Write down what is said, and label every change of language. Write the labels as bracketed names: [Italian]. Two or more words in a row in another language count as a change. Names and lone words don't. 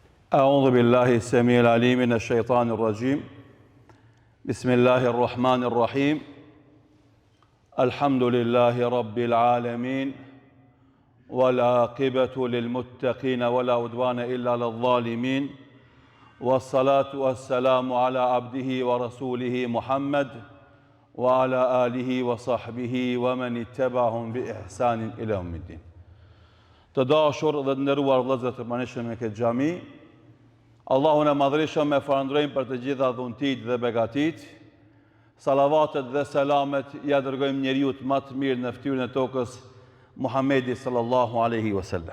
[Arabic] أعوذ بالله السميع العليم من الشيطان الرجيم بسم الله الرحمن الرحيم الحمد لله رب العالمين والعاقبة للمتقين ولا عدوان إلا للظالمين والصلاة والسلام على عبده ورسوله محمد وعلى آله وصحبه ومن اتبعهم بإحسان إلى يوم الدين. [Albanian] Të dashur dhe të nderuar vëllezër të pranishëm me këtë xhami, Allahun e madhreshëm e falenderojmë për të gjitha dhuntit dhe begatit. Salavatet dhe selamet ja dërgojmë njeriu më të mirë në fytyrën e tokës, Muhamedi [Arabic] صلى الله عليه وسلم.